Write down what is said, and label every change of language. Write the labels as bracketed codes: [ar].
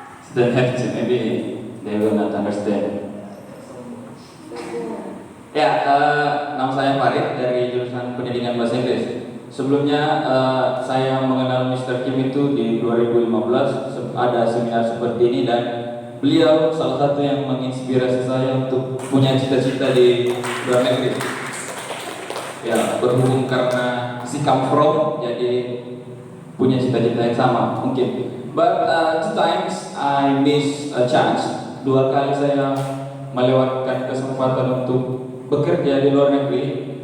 [en] Don't have to, maybe they will not understand. [id] Ya, nama saya Farid dari jurusan Pendidikan Bahasa Inggris. Sebelumnya saya mengenal Mr. Kim itu di 2015, ada seminar seperti ini dan beliau salah satu yang menginspirasi saya untuk punya cita-cita di luar negeri. Ya, berhubung karena si come from, jadi punya cita-cita yang sama mungkin. [en] But two times I miss a chance. [id] 2 kali saya melewatkan kesempatan untuk bekerja di luar negeri.